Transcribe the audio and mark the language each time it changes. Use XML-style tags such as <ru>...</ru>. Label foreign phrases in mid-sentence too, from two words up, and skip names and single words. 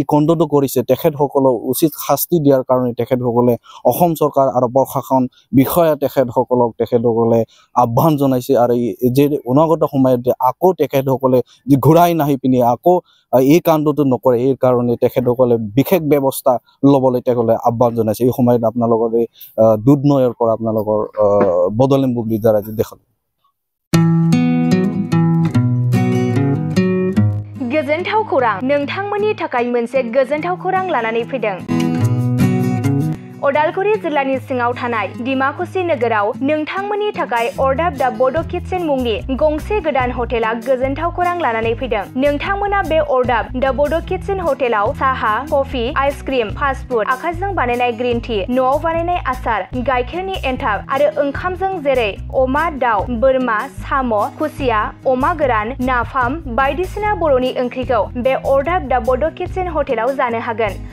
<as>কণ্ডটো কৰিছে তেখেতসকলক উচিত শাস্তি দিয়াৰ কাৰণে তেখেতসকলে অসম চৰকাৰ আৰু প্ৰশাসন বিষয়া তেখেতসকলে আহ্বান জনাইছে আৰু যে অনাগত সময়ত আকৌ তেখেতসকলে যে ঘূৰাই নাহি পিনি আকৌ এই কাণ্ডটো নকৰে এই কাৰণে তেখেতসকলে বিশেষ ব্যৱস্থা ল'বলৈ তেখেতসকলে আহ্বান জনাইছে এই সময়ত আপোনালোকৰ এই দুধনৈৰ পৰা আপোনালোকৰ বদলেম বুক লিডাৰ আজি দেখালো</as> <brx>गोजोनथाव खौरां नोंथांमोननि थाखाय मोनसे गोजोनथाव खौरां लानानै फैदों अदालगुरि जिल्लानि सिङाव थानाय डिमाकुसि नोगोराव नोंथांमोननि थाखाय अरदाब दा बड' किटचेन मुंनि गंसे गोदान हटेला गोजोनथाव खौरां लानानै फैदों नोंथांमोना बे अरदाब दा बड' किटचेन हटेलाव साहा कफि आइसक्रिम</brx> <en>fast food</en> <brx>आखाइजों बानायनाय</brx> <en>green tea</en> <brx>न'आव बानायनाय आसार गाइखेरनि एन्थाब आरो ओंखामजों जेरै अमा दाउ बोरमा साम' खुसिया अमा गोरान नाफाम बायदिसिना बर'नि ओंख्रिखौ बे अरदाब दा बड' किटचेन हटेलाव जानो हागोन</brx>